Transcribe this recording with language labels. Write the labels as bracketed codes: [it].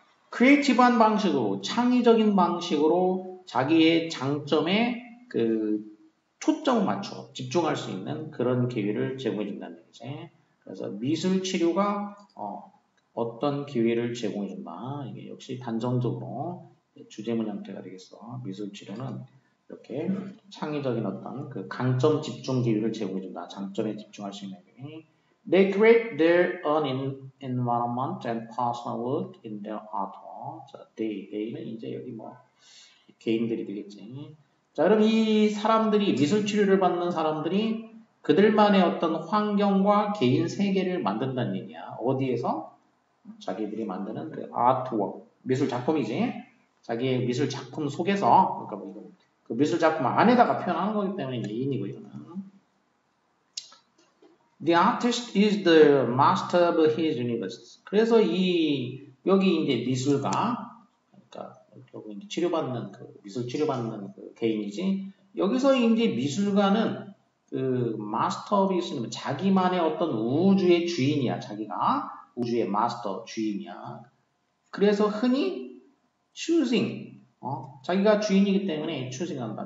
[ko] 크리에이티브한 방식으로 창의적인 방식으로 자기의 장점에 그 초점을 맞춰 집중할 수 있는 그런 기회를 제공해 준다는 얘기지. 그래서 미술 치료가 어떤 기회를 제공해 준다. 이게 역시 단정적으로 주제문 형태가 되겠어. 미술 치료는 이렇게 창의적인 어떤 그 강점 집중 기회를 제공해 준다. 장점에 집중할 수 있는 기회. [en] They create their own environment and personal work in their artwork. [ko] 자, they는 이제 여기 뭐 개인들이 되겠지. 자, 그럼 이 사람들이 미술 치료를 받는 사람들이 그들만의 어떤 환경과 개인 세계를 만든다는 얘기야. 어디에서? 자기들이 만드는 그 아트워크, 미술 작품이지. 자기의 미술 작품 속에서, 그러니까 뭐 이거 그 미술 작품 안에다가 표현하는 거기 때문에 이제 인이고 이거는. [en] The artist is the master of his universe. [ko] 그래서 여기 이제 미술가, 그러니까 결국 이제 치료받는 그 미술 치료받는 그 개인이지. 여기서 이제 미술가는 그 마스터피스는 자기만의 어떤 우주의 주인이야. 자기가 우주의 마스터 주인이야. 그래서 흔히 choosing 자기가 주인이기 때문에 choosing한다.